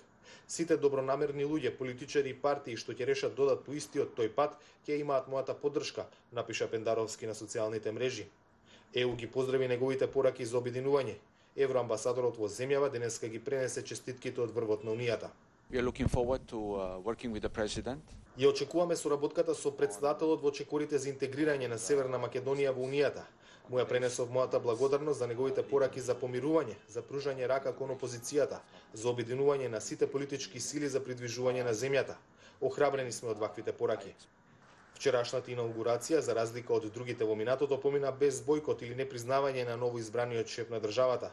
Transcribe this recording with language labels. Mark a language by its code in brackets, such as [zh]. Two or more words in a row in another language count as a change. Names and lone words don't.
[mk] Сите добронамерни луѓе, политичари и партии што ќе решат додат по истиот тој пат, ќе имаат мојата поддршка, напиша Пендаровски на социјалните мрежи. ЕУ ги поздрави неговите пораки за обединување. Евроамбасадорот во земјава денеска ги пренесе честитките од врвот на унијата. [en] We are looking forward to working with the president. [mk] Ја очекуваме соработката со претседателот во чекорите за интегрирање на Северна Македонија во унијата. Му ја пренесов мојата благодарност за неговите пораки за помирување, за пружање рака кон опозицијата, за обединување на сите политички сили за придвижување на земјата. Охрабрени сме од ваквите пораки. Вчерашната инаугурација, за разлика од другите во минатото, помина без бојкот или непризнавање на ново избраниот шеф на државата.